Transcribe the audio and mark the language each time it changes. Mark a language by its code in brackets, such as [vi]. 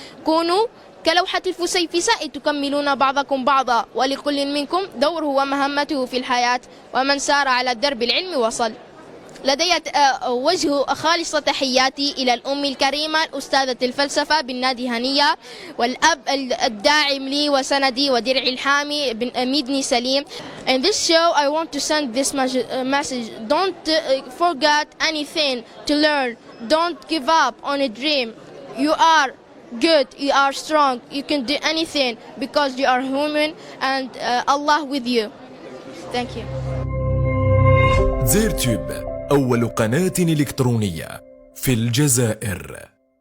[ar] كونوا كلوحة الفسيفساء تكملون بعضكم بعضا، ولكل منكم دوره ومهمته في الحياة، ومن سار على درب العلم وصل. لدي وجه خالص تحياتي إلى الأم الكريمة الأستاذة الفلسفة بالنادي هنية، والأب الداعم لي وسندي ودرعي الحامي ميدني سليم. [en] In this show I want to send this message. Don't forget anything to learn. Don't give up on a dream. You are good, you are strong, you can do anything because you are human, and Allah with you. Thank you. [ar] زيرتيوب، أول قناة إلكترونية في الجزائر.